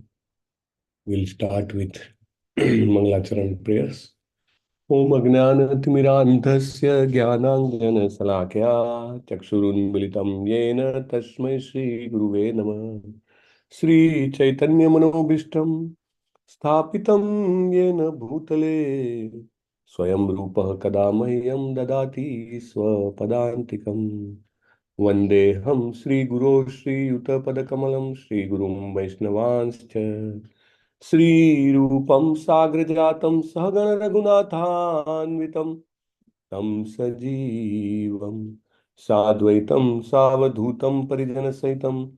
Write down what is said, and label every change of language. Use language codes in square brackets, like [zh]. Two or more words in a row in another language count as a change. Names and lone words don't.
[en] will start with મંગલાચરણ prayers. [sa] ઓમ અજ્ઞાનતિમિરાંધસ્ય જ્ઞાનાંજનશલાકયા ચક્ષુરુન્મિલિतं येन તસ્मै શ્રી ગુરુવે નમઃ. શ્રી ચૈતન્ય મનોભીષ્ટમ સ્થાપિतं येन ભૂતલે स्वयं रूपः कदा मह्यं ददाति स्वपदान्तिकम्. वन्देऽहं श्रीगुरो श्रीयुतपदकमलं श्रीगुरुं वैष्णवांश्च श्रीरूपं साग्रजातं सहगण रघुनाथान्वितं तं सजीवं साद्वैतं सावधूतं परिजनसहितं